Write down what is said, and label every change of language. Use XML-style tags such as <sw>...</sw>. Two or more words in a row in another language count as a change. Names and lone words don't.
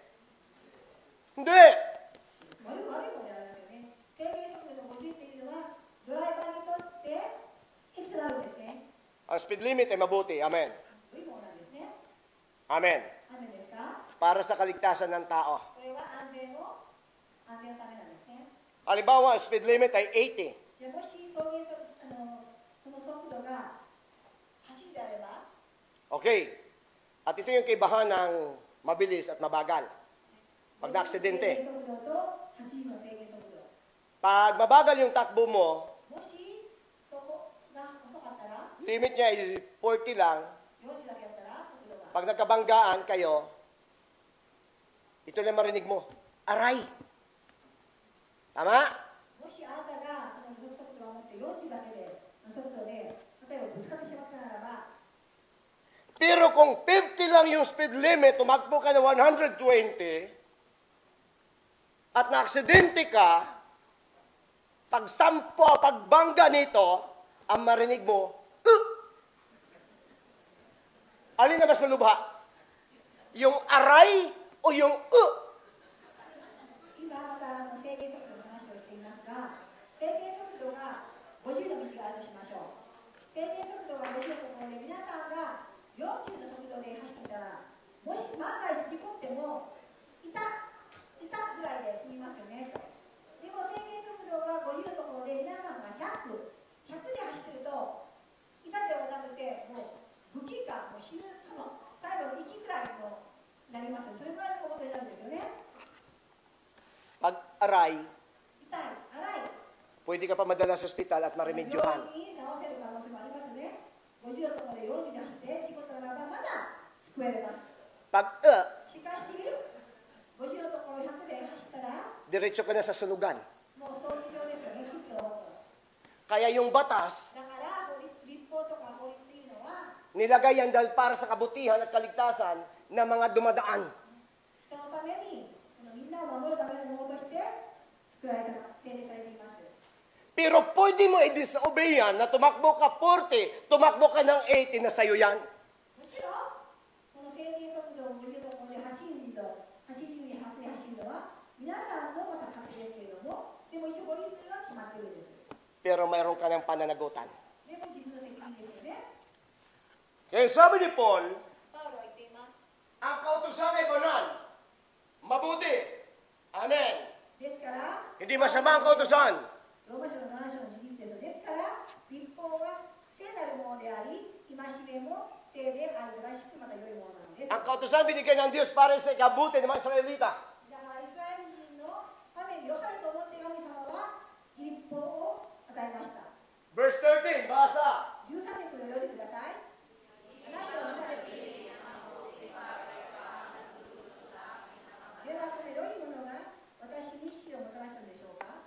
<tl>Hindi!</tl> <ja>悪いものであるんですよね。制限速度の50っていうのは、ドライバーにとっていくつなるんですね。</ja> <tl>Ang</tl> <en>speed limit</en> <tl>ay mabuti. Amen.</tl> <ja>悪いものなんですね。 Amen. 雨ですか？</ja> <tl>Para sa kaligtasan ng tao.</tl> <ja>これは安全のためなんですね。</ja> <tl>Halimbawa, ang</tl> <en>speed limit</en> <tl>ay 80.</tl> <ja>じゃあもしその速度が80であれば、</ja> <tl>Okay. At ito yung kaibahan ng mabilis at mabagal. Pag na-aksidente.</tl> <ja>制限速度と80の制限速度。</ja> <tl>Pag mabagal yung takbo mo,</tl> <ja>もしそこが遅かったら、</ja> <tl>limit niya ay 40 lang.</tl> <ja>40 だけやったら速度が。</ja> <tl>Pag nagkabanggaan kayo, ito lang marinig mo. Aray! Tama?</tl> <ja>もしあなたがその速度を持って40だけでの速度で、例えばぶつかってしまったならば、</ja> <tl>Pero kung 50 lang yung</tl> <en>speed limit,</en> <tl>tumakbo ka na 120, at na-aksidente ka, pagbangga nito, ang marinig mo, alin na mas malubha? Yung aray o yung</tl> <ja>今また制限速度の話をしていますが、制限速度が50の道があるとしましょう。制限速度が50のところで皆さんが40の速度で走っていたら、もし万が一事故ってもいたぐらいで済みますよね。でも制限速度が50のところで皆さんが100で走ってると、いたではなくてもう無気かもう死ぬ、最後の息くらいになります。それぐらいのことになるんですよね。</ja> <tl>pag aray,</tl> <ja>痛い、荒い。</ja> <tl>pwede ka pa madala sa ospital at maremedyohan.</tl> <ja>病院に治せる可能性もありますね。50のところで40に走って事故ったならばまだ救えれます。</ja> <tl>Pag</tl> <ja>しかし、50のところ100で走ったら、</ja> <tl>diretso ka na sa sunugan.</tl> <ja>もう葬儀場ですよね、切って終わったら。</ja> <tl>Kaya yung batas,</tl> <ja>だから立法とか法律っていうのは、</ja> <tl>nilagay yan dahil para sa kabutihan at kaligtasan ng mga dumadaan.</tl> <ja>人のために、みんなを守るためのものとして作られた、制定されています。</ja> <tl>Pero pwede mo i-disobey yan na tumakbo ka 40, tumakbo ka ng 80 na sa'yo yan.</tl> <ja>もちろん、この制限速度を50のところで80に走るのは、皆さんのまた勝手ですけれども、でも一応法律は決まってるんです。</ja> <tl>Pero mayroon ka ng pananagutan.</tl> <ja>でも自分の責任ですよね。</ja> <tl>Kaya sabi ni Paul,</tl> <ja>パウロは言っています。</ja> <tl>ang kautusan ay banal, mabuti. Amen.</tl> <ja>ですから、</ja> <tl>Hindi masama ang kautusan.</tl> <ja>ローマ書の7章の11節ですから、立法は聖なるものであり、戒めも聖であり、正しくまた良いものなのです。</ja> <tl>Ang kautusan binigay ng Diyos para sa ikabuti ng mga Israelita.</tl> <ja>だからイスラエル人のために良かれと思って神様は立法を与えました。</ja> <tl>Verse 13, basa.</tl> <ja>13節を読んでください。7章の13節。では、この良いものが私に死をもたらしたのでしょうか？</ja>